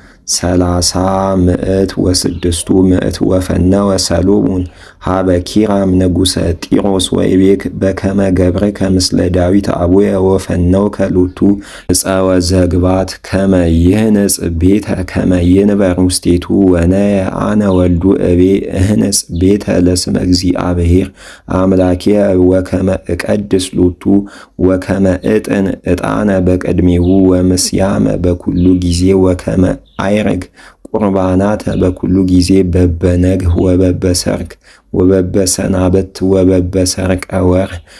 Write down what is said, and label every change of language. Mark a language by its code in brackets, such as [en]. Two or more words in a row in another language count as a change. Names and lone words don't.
[gez] 30,106 ወፈነወ ሰሎሞን ሀበ ኪራም ንጉሠ ጢሮስ ወይቤክ በከመ ገብርከ ምስለ ዳዊት አቡየ ወፈነውከ ሎቱ ዕፀወ ዘግባት ከመ ይህንጽ ቤተ ከመ ይንበር ውስቴቱ ወነየ አነ ወልዱ እቤ እህንጽ ቤተ ለስመ እግዚአብሔር አምላክየ ወከመ እቀድስ ሎቱ ወከመ እጥን ዕጣነ በቅድሜሁ ወምስያመ በኩሉ ጊዜ ወከመ አይረግ ቁርባናተ በኩሉ ጊዜ በበነግህ ወበበሰርክ ወበበሰናበት ወበበሰርቀ ወርኅ